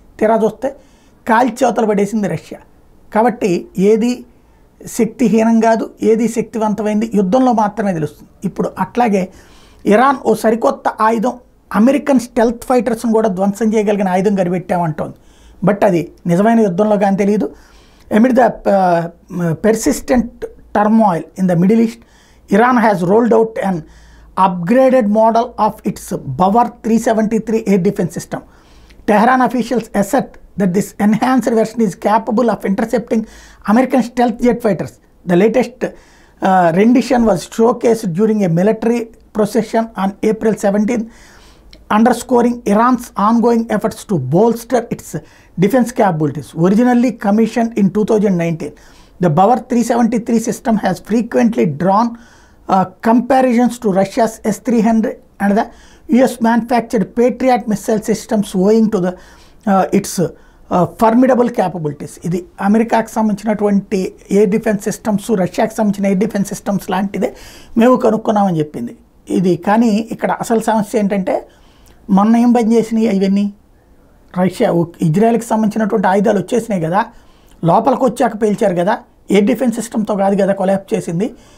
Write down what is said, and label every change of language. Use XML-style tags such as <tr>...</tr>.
<te>తీరా చూస్తే కాల్చేవతలు పడేసింది రష్యా. కాబట్టి ఏది శక్తిహీనం కాదు, ఏది శక్తివంతమైంది యుద్ధంలో మాత్రమే తెలుస్తుంది. ఇప్పుడు అట్లాగే ఇరాన్ ఓ సరికొత్త ఆయుధం, అమెరికన్ స్టెల్త్ ఫైటర్స్ను కూడా ధ్వంసం చేయగలిగిన ఆయుధం కనిపెట్టామంటోంది. బట్ అది నిజమైన యుద్ధంలో కానీ తెలియదు.</te> <en>Amid the persistent turmoil in the Middle East, Iran has rolled out an upgraded model of its Bavar 373 air defense system. Tehran officials assert that this enhanced version is capable of intercepting American stealth jet fighters. The latest rendition was showcased during a military procession on April 17th, underscoring Iran's ongoing efforts to bolster its defense capabilities. Originally commissioned in 2019, the Bavar 373 system has frequently drawn comparisons to Russia's S-300 and the US-manufactured Patriot missile systems owing to its formidable capabilities.</en> <te>ఇది అమెరికాకు సంబంధించినటువంటి air defence systems, రష్యాకు సంబంధించిన air defence systems లాంటిదే మేము కనుక్కున్నామని చెప్పింది ఇది. కానీ ఇక్కడ అసలు సమస్య ఏంటంటే మొన్న ఏం పని చేసినాయి ఇవన్నీ, రష్యా ఇజ్రాయెల్కి సంబంధించినటువంటి ఆయుధాలు వచ్చేసినాయి కదా, లోపలికి వచ్చాక పేల్చారు కదా, ఎయిర్ డిఫెన్స్ సిస్టమ్తో కాదు కదా కొలాప్స్ చేసింది.</te>